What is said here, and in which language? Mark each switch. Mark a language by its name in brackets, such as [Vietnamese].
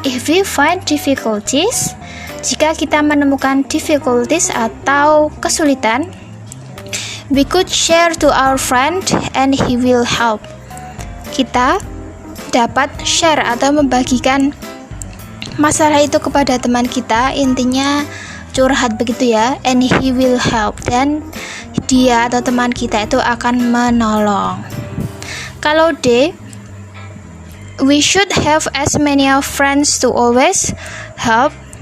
[English] If we find difficulties, [Indonesian] jika kita menemukan [English] difficulties [Indonesian] atau kesulitan, [English] we could share to our friend and he will help. [Indonesian] Kita dapat share atau membagikan masalah itu kepada teman kita, intinya curhat begitu ya, [English] and he will help, [Indonesian] dan dia atau teman kita itu akan menolong. Kalau [English] D, we should have as many of friends to always help.